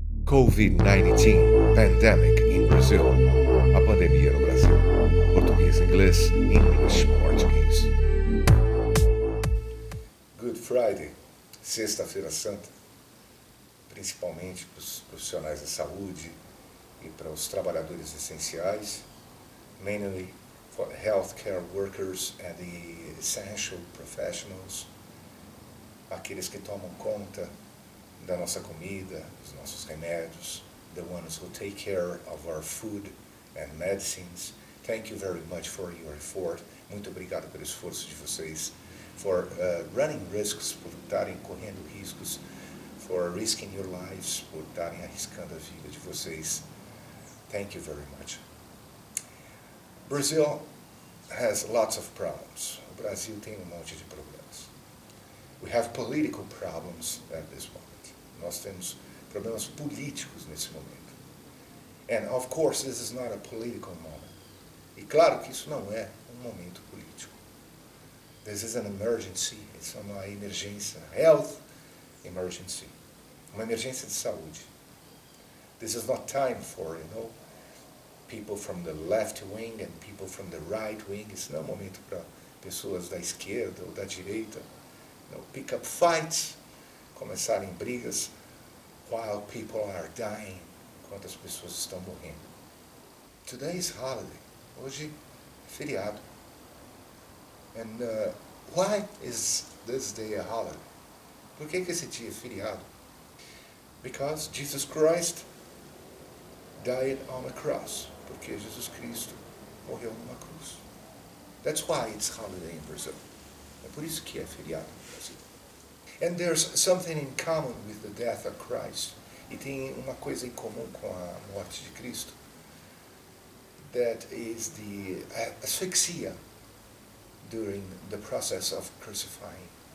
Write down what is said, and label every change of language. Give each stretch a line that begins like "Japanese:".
English: COVID-19 pandemic in Brazil.
Portuguese: A pandemia no Brasil. Português, inglês, English, português. Good Friday, Sexta-feira Santa, principalmente para os profissionais da saúde e para os trabalhadores essenciais,
English: mainly for healthcare workers and the essential professionals,
Portuguese: aqueles que tomam conta da nossa comida, dos nossos remédios,
English: the ones who take care of our food and medicines. Thank you very much for your effort.
Portuguese: Muito obrigado pelo esforço de vocês.
English: For running risks,
Portuguese: por estarem correndo riscos,
English: for risking your lives,
Portuguese: por estarem arriscando a vida de vocês.
English: Thank you very much. Brazil has lots of problems.
Portuguese: O Brasil tem monte de problemas.
English: We have political problems at this moment.
Portuguese: Nós temos problemas políticos nesse momento.
English: And of course this is not a political moment.
Portuguese: E claro que isso não é momento político.
English: This is an emergency.
Portuguese: Isso é uma emergência.
English: Health emergency.
Portuguese: Uma emergência de saúde.
English: This is not time for, people from the left wing and people from the right wing.
Portuguese: Isso não é um momento para pessoas da esquerda ou da direita.
English: Pick up fights.
Portuguese: Começarem brigas
English: while people are dying,
Portuguese: enquanto as pessoas estão morrendo.
English: Today is holiday.
Portuguese: Hoje é feriado.
English: And why is this day a holiday?
Portuguese: Por que esse dia é feriado?
English: Because Jesus Christ died on a cross.
Portuguese: Porque Jesus Cristo morreu numa cruz.
English: That's why it's holiday in Brazil.
Portuguese: É por isso que é feriado no Brasil.
English: And there's something in common with the death of Christ.
Portuguese: E tem uma coisa em comum com a morte de Cristo.
English: That is the asphyxia during the process of crucifying.